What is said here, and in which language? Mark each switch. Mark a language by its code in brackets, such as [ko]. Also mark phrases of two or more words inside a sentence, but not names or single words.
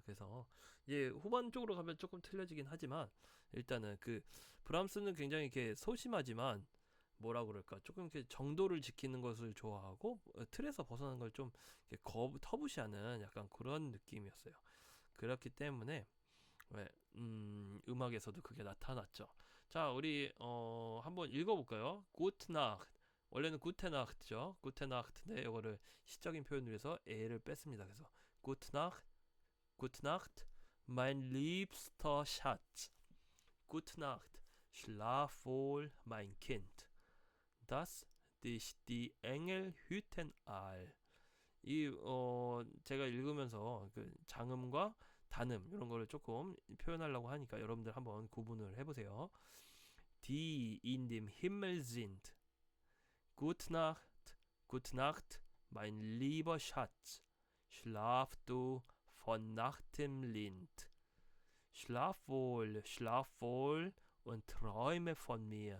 [ko] 그래서 이제 후반 쪽으로 가면 조금 틀려지긴 하지만 일단은 그 브람스는 굉장히 이렇게 소심하지만 뭐라 그럴까 조금 이렇게 정도를 지키는 것을 좋아하고 틀에서 벗어나는 걸 좀 터부시하는 약간 그런 느낌이었어요. 그렇기 때문에 네, 음악에서도 그게 나타났죠. 자, 우리 한번 읽어볼까요? [de] Gute Nacht. [ko] 원래는 [de] Gute Nacht [ko] 죠. [de] Gute Nacht [ko] 인데 이거를 시적인 표현을 위해서 에를 뺐습니다. [de] 그래서 Gute Nacht, Gute Nacht, mein liebster Schatz. Gute Nacht, schlaf wohl, mein Kind. Dass dich die Engel hüten all. [ko] 제가 읽으면서 그 장음과 단음 이런 거를 조금 표현하려고 하니까 여러분들 한번 구분을 해보세요. [de] Die in dem Himmel sind. Gute Nacht, gute Nacht, mein lieber Schatz. Schlaf du von Nachtem Lind. Schlaf wohl und träume von mir.